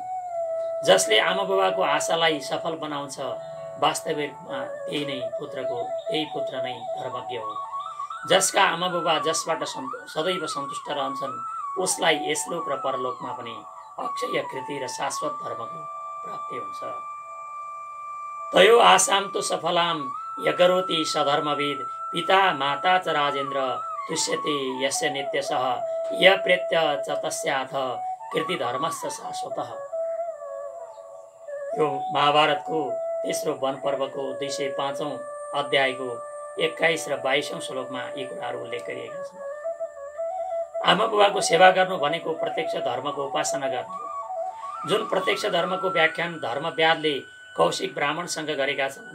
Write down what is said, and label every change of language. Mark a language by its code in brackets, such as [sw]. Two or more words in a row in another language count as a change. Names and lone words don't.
[ne] जसले आमा बुबाको आशालाई सफल बनाउँछ वास्तविकमा त्यही पुत्र नै धर्मज्ञ हो। जसका आमा बुबा जसबाट सदैव सन्तुष्ट रहन्छन् उसलाई यसलोक र परलोकमा पनि अक्षय कृति र शाश्वत धर्मको प्राप्ति हुन्छ। [sa] तयो आशाम तु सफलाम यकरोति सधर्मविद, पिता माता च राजेन्द्र तुष्यति यस्य नित्यशः, य प्रेत्य च तस्याथ कृति धर्मस्य शाश्वतः। [ne] यो महाभारतको तेस्रो वन पर्वको 205औं अध्यायको 21 र 22औं श्लोकमा यी कुराहरू उल्लेख गरिएका छन्। आमा बुबाको सेवा गर्नु भनेको प्रत्यक्ष धर्मको उपासना गर्नु हो। जुन प्रत्यक्ष धर्मको व्याख्यान धर्मव्याधले कौशिक ब्राह्मणसँग गरेका छन्।